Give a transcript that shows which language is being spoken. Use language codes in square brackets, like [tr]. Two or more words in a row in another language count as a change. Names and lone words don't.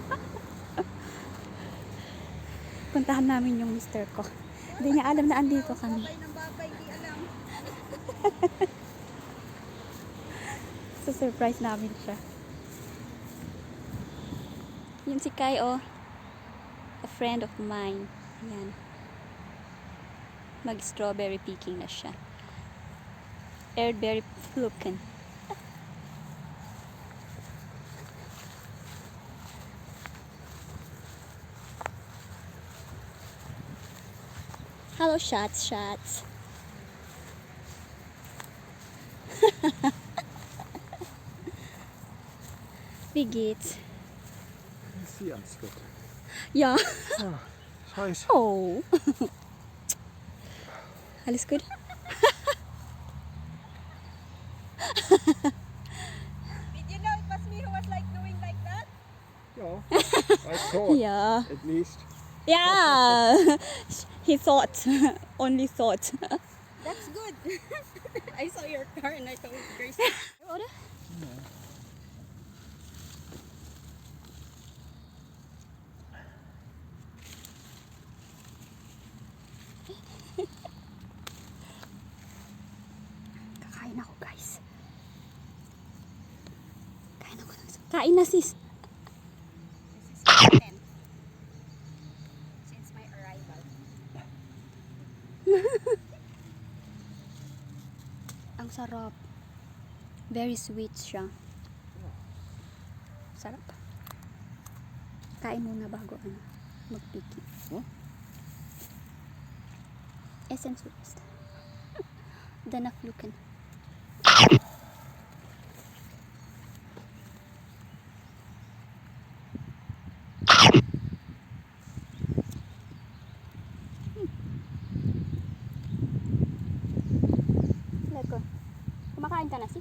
[tl] Puntahan namin yung mister ko. Hindi niya alam na andito kami. So, surprise namin siya. Yun si Kai, oh. A friend of mine. Ayan. Mag-strawberry picking na siya. [de] Erdbeere pflüchten. Hallo Schatz. Wie geht's? Ganz gut. Ja. Scheiße. Oh. Alles gut? [en] Did you know it was me who was like doing like that? Yeah, I thought [de] Ja. [en] at least. Yeah. He thought. Only thought. That's good. I saw your car and I told Grace. [de] Oder? [tl] Kakain ako, guys. Kain na, sis. [en] This is content since my arrival. [tl] Ang sarap. [en] Very sweet [tl] siya. Sarap. Kain muna bago mag-picking. Huh? [de] Essen zuerst. Danach pflücken. Leko. [tl] Kumakain ka na, sis?